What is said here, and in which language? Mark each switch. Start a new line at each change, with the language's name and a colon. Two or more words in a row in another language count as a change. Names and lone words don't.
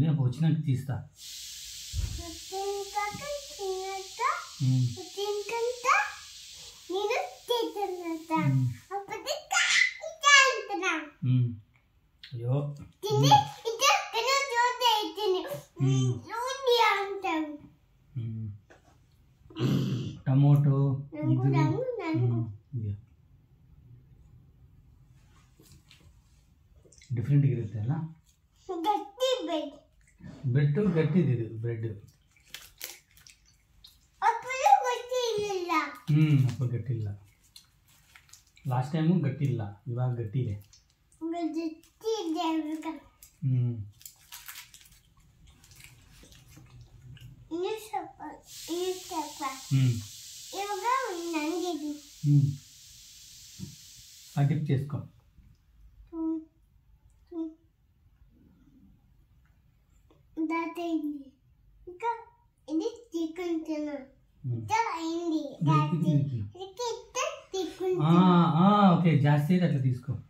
Telugu: అప్పుడు వచ్చినాక తీస్తా. అయ్యో
Kannada: ಟೊಮೊಟೊ ಇದು ಡಿಫ್ರೆಂಟ್ ಇರುತ್ತೆ ಅಲ್ಲ. ಬ್ರೆಡ್ ಗಟ್ಟಿದಿದೆ ಬ್ರೆಡ್. ಅಪ್ಪ ಗಟ್ಟಿಲ್ಲ.
English: last time
Kannada: ಗಟ್ಟಿಲ್ಲ, ಇವಾಗ ಗಟ್ಟಿದೆ.
Telugu: డిప్ చేసుకో. ఓకే జాస్తి అయితే అట్లా తీసుకో.